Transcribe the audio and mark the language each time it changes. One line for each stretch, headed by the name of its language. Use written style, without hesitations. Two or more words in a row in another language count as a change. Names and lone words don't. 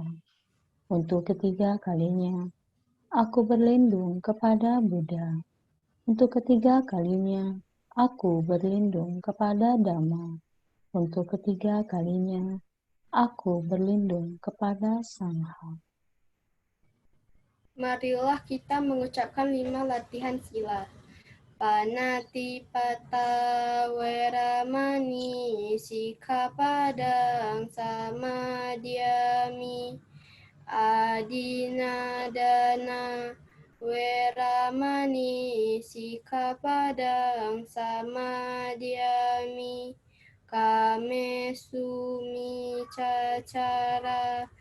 Indonesian: Untuk ketiga kalinya, aku berlindung kepada Buddha. Untuk ketiga kalinya, aku berlindung kepada Dhamma. Untuk ketiga kalinya, aku berlindung kepada Sangha. Marilah kita mengucapkan 5 latihan sila.
Pali: Panatipata Weramani Sikkhapadang Samadhyami, Adinadana Weramani Sikkhapadang Samadhyami, Kamesu Micacara